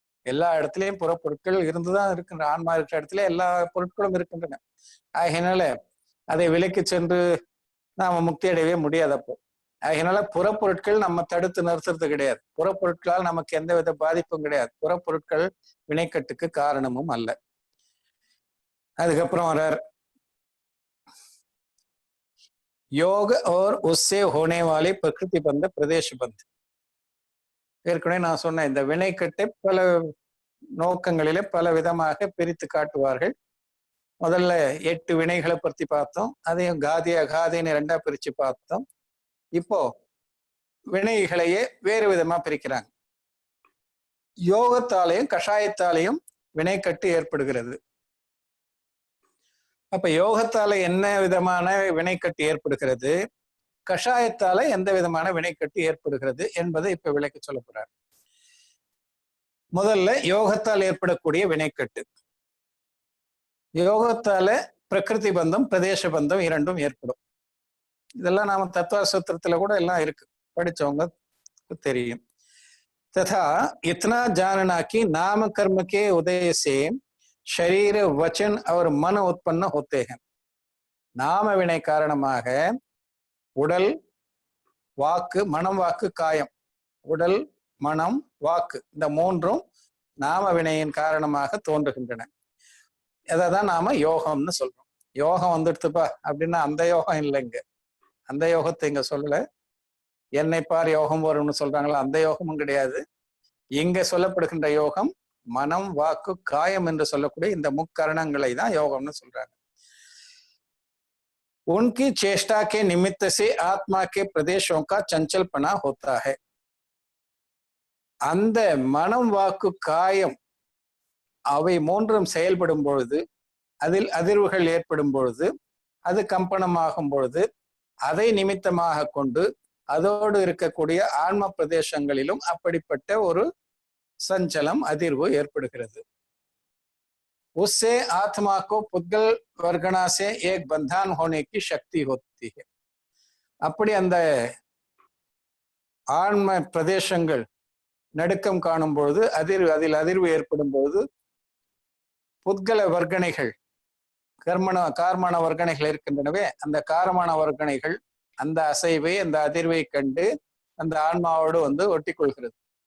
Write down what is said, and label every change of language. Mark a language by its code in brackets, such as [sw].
[ta] எல்லா இடத்துலயும் புறப்பொருட்கள் இருந்துதான் இருக்கின்றன. ஆன்மா இருக்கிற இடத்துல எல்லா பொருட்களும் இருக்கின்றன. ஆகையினால அதை விலக்கி சென்று நாம முக்தி அடையவே முடியாது. அப்போ அதனால புறப்பொருட்கள் நம்ம தடுத்து நிறுத்துறது கிடையாது. புறப்பொருட்களால் நமக்கு எந்தவித பாதிப்பும் கிடையாது. புறப்பொருட்கள் வினைக்கட்டுக்கு காரணமும் அல்ல. அதுக்கப்புறம் வர்றார், [hi] योग और उससे होने वाले प्रकृति बंध प्रदेश बंध. [ta] ஏற்கனவே நான் சொன்னேன், இந்த வினைக்கட்டை பல நோக்கங்களிலே பல விதமாக பிரித்து காட்டுவார்கள். முதல்ல 8 வினைகளை பற்றி பார்த்தோம். அதையும் காதி அகாதின்னு 2ஆ பிரிச்சு பார்த்தோம். இப்போ வினைகளையே வேறு விதமா பிரிக்கிறாங்க. யோகத்தாலையும் கஷாயத்தாலையும் வினைக்கட்டு ஏற்படுகிறது. அப்ப யோகத்தால என்ன விதமான வினைக்கட்டு ஏற்படுகிறது, கஷாயத்தால எந்த விதமான வினைக்கட்டு ஏற்படுகிறது என்பதை இப்ப விளக்கி சொல்ல போறார். முதல்ல யோகத்தால் ஏற்படக்கூடிய வினைக்கட்டு. யோகத்தால பிரகிருதி பந்தம் பிரதேச பந்தம் இரண்டும் ஏற்படும். இதெல்லாம் நாம தத்துவ கூட எல்லாம் இருக்கு, படிச்சவங்க தெரியும். [hi] तथा इतना जानना कि नाम कर्म के उदय से शरीर वचन और मन उत्पन्न होते हैं. [ta] நாம வினை காரணமாக உடல் வாக்கு மனம் வாக்கு காயம், உடல் மனம் வாக்கு இந்த மூன்றும் நாம வினையின் காரணமாக தோன்றுகின்றன. அதான் நாம யோகம்னு சொல்றோம். யோகம் வந்துடுத்துப்பா அப்படின்னா அந்த யோகம் இல்லைங்க. அந்த யோகத்தை இங்க சொல்லல. என்னை பார் யோகம் வரும்னு சொல்றாங்களா, அந்த யோகமும் கிடையாது. இங்க சொல்லப்படுகின்ற யோகம் மனம் வாக்கு காயம் என்று சொல்லக்கூடிய இந்த முக்கரணங்களை தான் யோகம்னு சொல்றாங்க. [hi] उनकी चेष्टा के निमित्त से आत्मा के प्रदेशों का चंचलपना होता है. [ta] அந்த மனம் வாக்கு காயம் அவை மூன்றும் செயல்படும் பொழுது, அதில் அதிர்வுகள் ஏற்படும் பொழுது, அது கம்பனமாகும் பொழுது, அதை நிமித்தமாக கொண்டு அதோடு இருக்கக்கூடிய ஆன்ம பிரதேசங்களிலும் அப்படிப்பட்ட ஒரு சஞ்சலம் அதிர்வு ஏற்படுகிறது. [hi] उससे आत्मा को पुद्गल वर्गणा से एक बंधन होने की शक्ति होती है. [ta] அப்படி அந்த ஆன்ம பிரதேசங்கள் நடுக்கம் காணும் பொழுது, அதில் அதிர்வு ஏற்படும் பொழுது, புத்கல வர்க்கணைகள் கார்மான வர்க்கணைகள் இருக்கின்றனவே, அந்த காரமான வர்க்கணைகள் அந்த அசைவை அந்த அதிர்வை கண்டு அந்த ஆன்மாவோடு ஒட்டி கொள்கிறது.